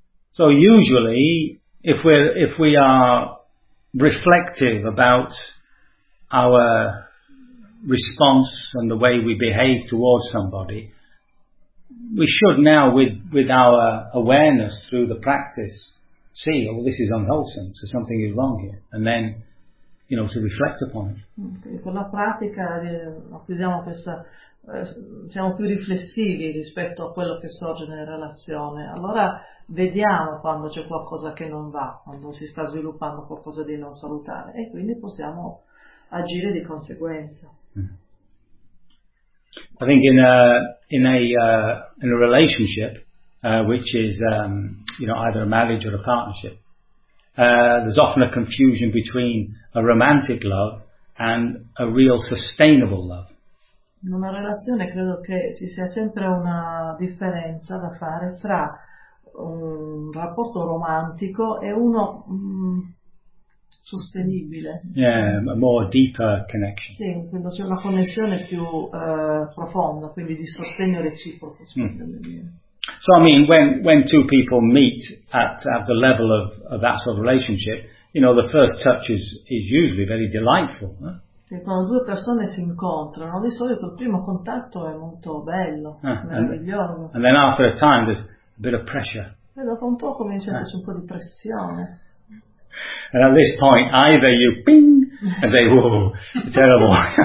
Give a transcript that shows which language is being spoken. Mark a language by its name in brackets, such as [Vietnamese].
[English] So usually, if we are reflective about our response and the way we behave towards somebody, we should now, with our awareness through the practice, see, oh, this is unwholesome, so something is wrong here, and then, you know, to reflect upon it. [Italian] Con la pratica acquisiamo questa, siamo più riflessivi rispetto a quello che sorge nella relazione. Allora vediamo quando c'è qualcosa che non va, quando si sta sviluppando qualcosa di non salutare, e quindi possiamo agire di conseguenza. [English] I think in a relationship which is you know, either a marriage or a partnership, there's often a confusion between a romantic love and a real sustainable love. [Italian] In una relazione credo che ci sia sempre una differenza da fare tra un rapporto romantico e uno sostenibile. [English] Yeah, a more deeper connection. [Italian] Sì, quando c'è una connessione più profonda, quindi di sostegno reciproco. [English] So I mean, when two people meet at the level of that sort of relationship, you know, the first touch is usually very delightful. Eh? [Italian] E quando due persone si incontrano, di solito il primo contatto è molto bello, meraviglioso. [English] And then after a time there's a bit of pressure. [Italian] E dopo un po' comincia a esserci un po' di pressione. [English] And at this point either you ping and they whoa, terrible.